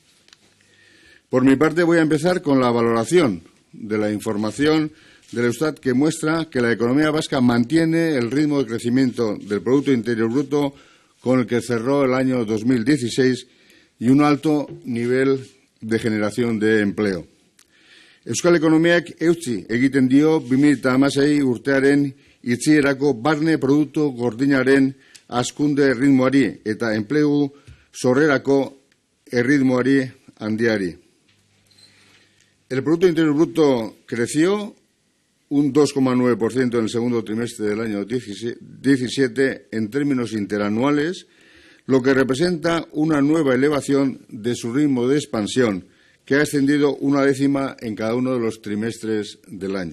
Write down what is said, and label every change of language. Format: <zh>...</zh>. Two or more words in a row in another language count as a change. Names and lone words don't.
<es>Por mi parte, voy a empezar con la valoración de la información del Eustat, que muestra que la economía vasca mantiene el ritmo de crecimiento del Producto Interior Bruto con el que cerró el año 2016 y un alto nivel de generación de empleo.</es> <eu>Euskal Ekonomiak eutsi egiten dio 2016 urtearen itxierako barne produktu gordinaren hazkunde erritmoari eta enplegu sorrerako erritmoari handiari.</eu> <es>El Producto Interior Bruto creció un 2,9% en el segundo trimestre del año 17 en términos interanuales, lo que representa una nueva elevación de su ritmo de expansión, que ha ascendido una décima en cada uno de los trimestres del año.</es>